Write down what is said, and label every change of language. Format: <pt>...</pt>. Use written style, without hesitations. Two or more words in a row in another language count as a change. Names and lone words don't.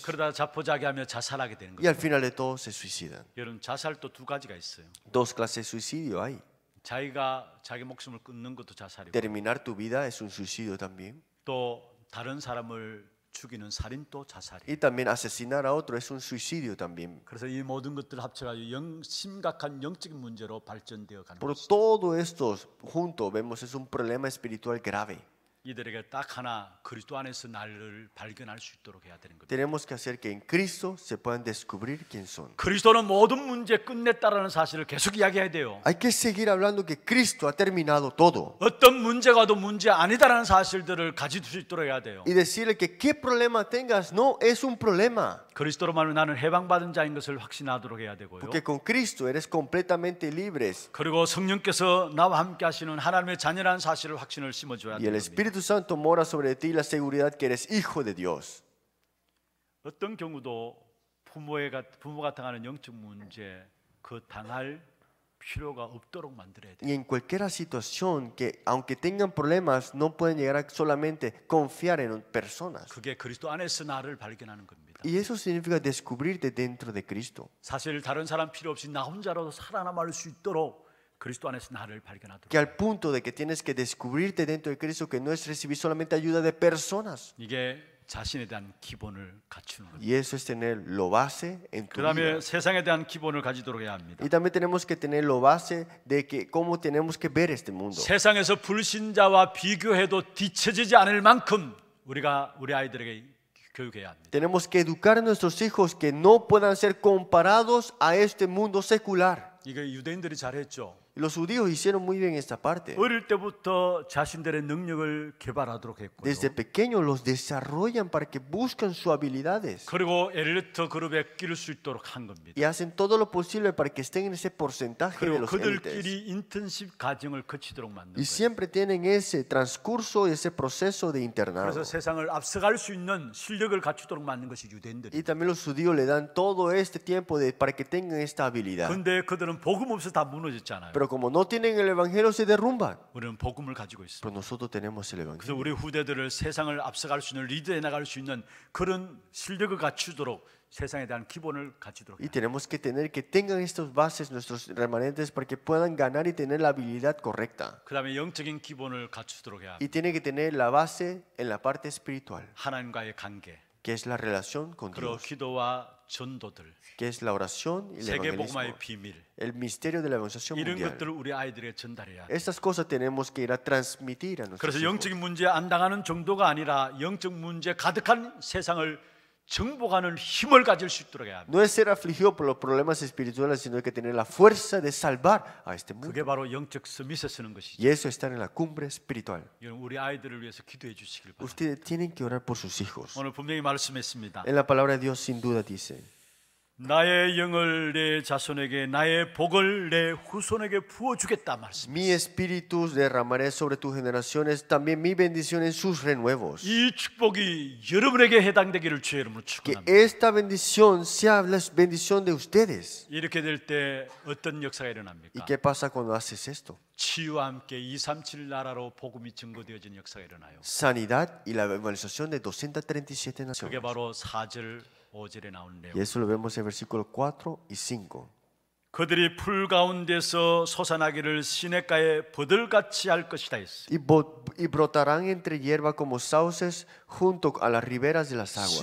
<ko>그러다 자포자기하며 자살하게 되는</ko> <es>Y</es> <ko>거예요.</ko> <es>al final de todo se suicidan.</es> <ko>여러분 자살도 두 가지가 있어요.</ko> <es>Dos clases de suicidio hay.</es> <ko>자기가 자기 목숨을 끊는 것도 자살이고</ko> <es>Terminar tu vida es un suicidio también.</es> <ko>또 다른 사람을 죽이는 살인도 자살이에요.</ko> <es>Y también asesinar a otro es un suicidio también.</es> <ko>그래서 이 모든 것들을 합쳐가지고 심각한 영적인 문제로 발전되어 가는</ko> <es>Por</es> <ko>것이죠.</ko> <es>todo esto junto vemos es un problema espiritual grave.</es> <ko>이들에게 딱 하나 그리스도 안에서 나를 발견할 수 있도록 해야 되는 겁니다.</ko> <es>Tenemos que hacer que en Cristo se puedan descubrir quién son.</es> <ko>그리스도는 모든 문제 끝냈다라는 사실을 계속 이야기해야 돼요.</ko> <es>Hay que seguir hablando que Cristo ha terminado todo.</es> <ko>어떤 문제가 도 문제 아니다라는 사실들을 가질 수 있도록 해야 돼요.</ko> <es>Y decirle que qué problema tengas no es un problema.</es> <ko>그리스도로 말하면 나는 해방받은 자인 것을 확신하도록 해야 되고요.</ko> <es>Porque con Cristo eres completamente libres.</es> <ko>그리고 성령께서 나와 함께 하시는 하나님의 자녀라는 사실을 확신을 심어줘야</ko> <es>Y el</es> <ko>됩니다.</ko> <es>Espíritu Santo mora sobre ti la seguridad que eres hijo de Dios.</es> <ko>어떤 경우도 부모가 당하는 영적 문제 그 당할 필요가 없도록 만들어야 돼요.</ko> <es>Y en cualquier situación que aunque tengan problemas no pueden llegar a solamente confiar en personas.</es> <ko>그게 그리스도 안에서 나를 발견하는 겁니다.</ko> <es>Y eso significa descubrirte dentro de Cristo.</es> <ko>사실 다른 사람 필요 없이 나 혼자라도 살아남을 수 있도록 그리스도 안에서 나를 발견하도록.</ko> <es>Que al punto de que tienes que descubrirte dentro de Cristo que no es recibir solamente ayuda de personas.</es> <ko>이게 자신에 대한 기본을 갖추는 겁니다.</ko> <es>Y eso es tener lo base en tu</es> <ko>그다음에</ko> <es>vida.</es> <ko>세상에 대한 기본을 가지도록 해야 합니다.</ko> <es>Y también tenemos que tener lo base de que cómo tenemos que ver este mundo.</es> <ko>세상에서 불신자와 비교해도 뒤처지지 않을 만큼 우리가 우리 아이들에게 교육해야 합니다.</ko> <es>Tenemos que educar a nuestros hijos que no puedan ser comparados a este mundo secular.</es> <ko>이거 유대인들이 잘했죠.</ko> <es>Y los judíos hicieron muy bien esta parte.</es> <ko>어릴 때부터 자신들의 능력을 개발하도록 했고요.</ko> <es>Desde pequeños los desarrollan para que buscan sus habilidades.</es> <ko>그리고 엘리트 그룹에 끼를 수 있도록 한 겁니다.</ko> <es>Y hacen todo lo posible para que estén en ese porcentaje de</es> <ko>그리고</ko> <es>los élites.</es> <ko>그들끼리 인턴십 과정을 거치도록 만든</ko> <es>Y</es> <ko>거예요.</ko> <es>siempre tienen ese transcurso, ese proceso de internado.</es> <ko>그래서 세상을 앞서갈 수 있는 실력을 갖추도록 만든 것이 유대인들이.</ko> <es>Y también los judíos le dan todo este tiempo para que tengan esta habilidad.</es> <ko>근데 그들은 복음 없어 다 무너졌잖아요.</ko> <es>Pero como no tienen el evangelio, se derrumban.</es> <ko>우리는 복음을 가지고 있습니다.</ko> <es>Pero nosotros tenemos el</es> <ko>그래서</ko> <es>evangelio.</es> <ko>우리 후대들을 세상을 앞서갈 수 있는 리드해 나갈 수 있는 그런 실력을 갖추도록 세상에 대한 기본을 갖추도록</ko> <es>Y</es> <ko>해야 돼요.</ko> <es>tenemos que tener que tengan estas bases nuestros remanentes para que puedan ganar y tener la habilidad correcta.</es> <ko>그다음에 영적인 기본을 갖추도록 해야 돼요.</ko> <es>Y tiene que tener la base en la parte espiritual,</es> <ko>하나님과의 관계,</ko> <es>que es la relación con</es> <ko>그리고</ko> <es>Dios,</es> <ko>기도와 전도들,</ko> <es>que es la oración y el</es> <ko>세계</ko> <es>evangelismo,</es> <ko>복음화의 비밀,</ko> <es>el misterio de la evangelización</es> <ko>이런</ko> <es>mundial.</es> <ko>것들을 우리 아이들에게 전달해야 돼요.</ko> <es>Estas cosas tenemos que ir a transmitir a nuestros</es> <ko>그래서</ko> <es>hijos.</es> <ko>영적인 문제 안 당하는 정도가 아니라 영적 문제 가득한 세상을 정복하는 힘을 가질 수 있도록 해야 합니다.</ko> <es>No es ser afligido por los problemas espirituales, sino que tener la fuerza de salvar a este mundo.</es> <ko>그게 바로 영적 서밋에 쓰는 것이죠.</ko> <es>Y eso está en la cumbre espiritual.</es> <ko>여러분 우리 아이들을 위해서 기도해 주시길 바랍니다.</ko> <es>Ustedes tienen que orar por sus hijos.</es> <ko>오늘 분명히 말씀했습니다.</ko> <es>En la palabra de Dios sin duda dice:</es> <ko>나의 영을 내 자손에게 나의 복을 내 후손에게 부어주겠다 말씀.</ko> <es>Mi espíritu derramaré sobre tus generaciones, también mi bendición en sus renuevos.</es> <ko>이 축복이 여러분에게 해당되기를 주의 이름으로</ko> <es>Que</es> <ko>축원합니다.</ko> <es>esta bendición sea la bendición de ustedes.</es> <ko>이렇게 될 때 어떤 역사가</ko> <es>¿Y</es> <ko>일어납니까?</ko> <es>qué pasa cuando haces esto?</es> <ko>치유와 함께 237 나라로 복음이 증거되어진 역사가 일어나요.</ko> <es>Sanidad y la evangelización de 237</es> <ko>그게</ko> <es>naciones.</es> <ko>바로 4절 5절에 나오는 내용.</ko> <es>Y eso lo vemos en versículos 4 y 5.</es> <ko>그들이 풀 가운데서 솟아나기를 시냇가에 버들같이 할 것이다 했어요.</ko> <es>Y brotarán entre hierba como sauces junto a las riberas de las aguas.</es>